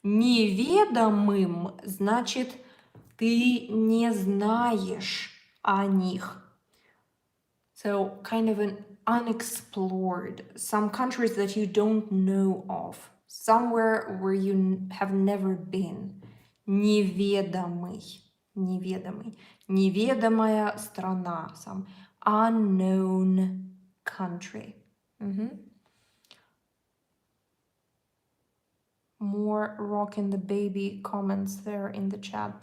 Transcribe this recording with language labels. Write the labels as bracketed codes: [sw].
[ru] Неведомым значит ты не знаешь о них. [en] So kind of an unexplored, some countries that you don't know of, somewhere where you have never been. [ru] Неведомый, неведомый, неведомая страна, [en] some unknown country. More rocking the baby comments there in the chat.